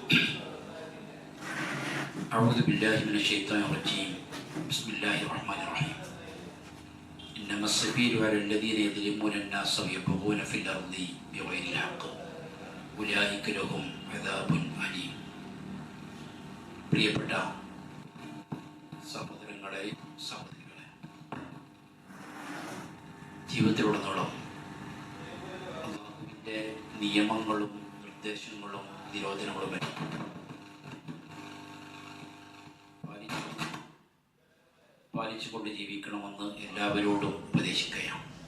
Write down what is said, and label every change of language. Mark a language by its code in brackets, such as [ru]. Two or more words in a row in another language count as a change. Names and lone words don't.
[ar] أعوذ بالله من الشيطان الرجيم. بسم الله الرحمن الرحيم. إنما السبيل على الذين يظلمون الناس ويبغون في الأرض بغير الحق أولئك لهم عذاب أليم. [ml] പ്രിയപ്പെട്ട സഹോദരങ്ങളെ സഹോദരികളെ, ജീവിതത്തിലുടനീളം അല്ലാഹുവിൻ്റെ നിയമങ്ങളും നിർദ്ദേശങ്ങളും നിരോധനങ്ങളും പാലിച്ചുകൊണ്ട് ജീവിക്കണമെന്ന് എല്ലാവരോടും ഉപദേശിക്കുകയാണ്.